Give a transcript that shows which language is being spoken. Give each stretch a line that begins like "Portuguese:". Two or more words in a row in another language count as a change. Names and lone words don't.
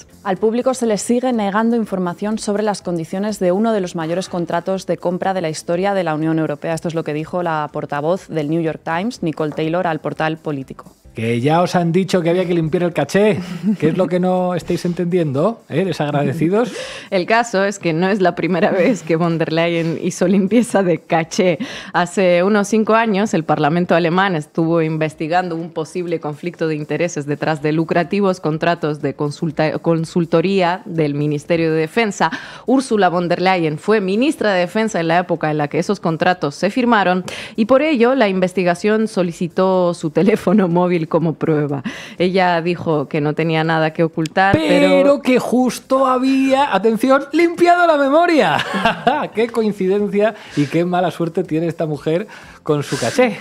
Spanish: Al público se le sigue negando información sobre las condiciones de uno de los mayores contratos de compra de la historia de la Unión Europea. Esto es lo que dijo la portavoz del New York Times, Nicole Taylor, al portal Político. Que ya os han dicho que había que limpiar el caché. ¿Qué es lo que no estáis entendiendo? ¿Desagradecidos? El caso es que no es la primera vez que von der Leyen hizo limpieza de caché. Hace unos 5 años el Parlamento alemán estuvo investigando un posible conflicto de intereses detrás de lucrativos contratos de consultoría del Ministerio de Defensa. Ursula von der Leyen fue ministra de Defensa en la época en la que esos contratos se firmaron y por ello la investigación solicitó su teléfono móvil servir como prueba. Ella dijo que no tenía nada que ocultar, pero que justo había, atención, limpiado la memoria. ¡Qué coincidencia y qué mala suerte tiene esta mujer con su caché!